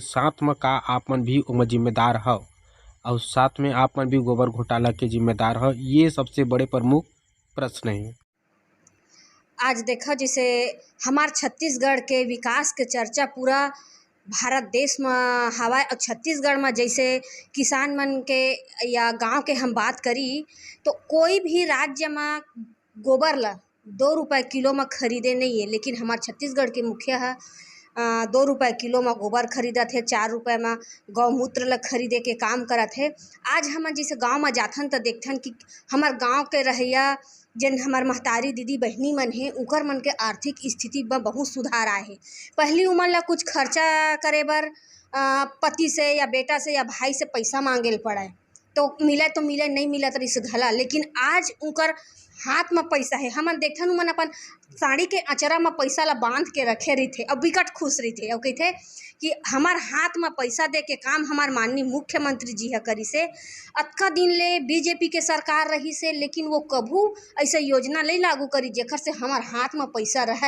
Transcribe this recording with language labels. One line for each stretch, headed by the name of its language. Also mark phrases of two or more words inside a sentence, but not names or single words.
Chhattisgarhi: साथ में का आप मन भी ओमा जिम्मेदार हव और साथ में आप मन भी गोबर घोटाला के जिम्मेदार हव, ये सबसे बड़े प्रमुख प्रश्न है। आज देखो जैसे हमार छत्तीसगढ़ के विकास के चर्चा पूरा भारत देश में हवा, और छत्तीसगढ़ में जैसे किसान मन के या गांव के हम बात करी तो कोई भी राज्य में गोबर ला 2 रुपये किलो में खरीदे नहीं है, लेकिन हमार छत्तीसगढ़ के मुखिया है 2 रुपये किलो में गोबर खरीदत है, 4 रुपये में गौमूत्र ला खरीदे के काम करत है। आज हम जैसे गांव में जाथन तो देखथन कि हमार गांव के रहिया जन हमार महतारी दीदी बहनी मन है उकर मन के आर्थिक स्थिति में बहुत सुधार आए है। पहली उमर ला कुछ खर्चा करे बर पति से या बेटा से या भाई से पैसा मांगे पड़े तो मिले नहीं मिलत रही से घला, लेकिन आज उनकर हाथ में पैसा है। हमन देखथन उमन अपन साड़ी के अचरा में पैसा ला बांध के रखे रही और बिकट खुश रही और कहते कि हमार हाथ में पैसा दे के काम हमार माननीय मुख्यमंत्री जी है करी से। अतका दिन ले बीजेपी के सरकार रही से, लेकिन वो कभू ऐसा योजना नहीं लागू करी जेकर से हमार हाथ में पैसा रहे।